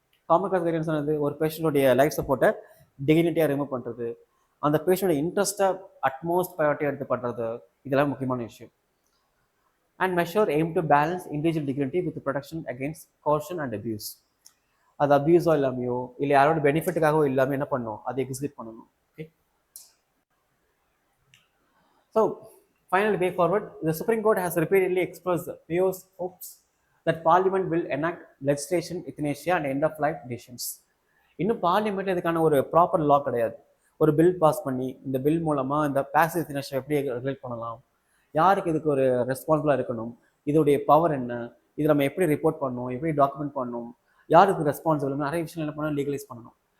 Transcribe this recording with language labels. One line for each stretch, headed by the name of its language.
Tamil: Common class guidelines வந்து ஒரு பேஷண்ட்டுடைய life சப்போர்ட்டை டிகினிட்டியாக ரிமூவ் பண்ணுறது, அந்த பேஷண்டோட இன்ட்ரெஸ்ட்டை அட்மோஸ்ட் ப்ரையாரிட்டியாக எடுத்து பண்ணுறது, இதெல்லாம் முக்கியமான விஷயம்.
English: And measure aim to balance individual dignity with protection against coercion and abuse.
Tamil: அது அபியூஸோ இல்லாமையோ இல்லை யாரோட பெனிஃபிட்டுக்காகவோ இல்லாமல் என்ன பண்ணணும், அதை எக்ஸிக்யூட் பண்ணணும்.
English: Okay, so final way forward, the Supreme Court has repeatedly expressed PO's hopes that Parliament will enact legislation euthanasia and end of life decisions.
Tamil: இன்னும் parliament இதுக்கான ஒரு ப்ராப்பர் லா கிடையாது. ஒரு பில் பாஸ் பண்ணி இந்த பில் மூலமாக இந்த பாசிவ் எத்தினேஷியா எப்படி ரெகுலேட் பண்ணலாம், யாருக்கு இதுக்கு ஒரு ரெஸ்பான்சிபிளாக இருக்கணும், இதோடைய பவர் என்ன, இது நம்ம எப்படி ரிப்போர்ட் பண்ணணும், எப்படி டாக்குமெண்ட் பண்ணணும், யாருக்கு ரெஸ்பான்சிபிள், நிறைய விஷயம் என்ன பண்ணணும், லீகலைஸ் பண்ணணும்.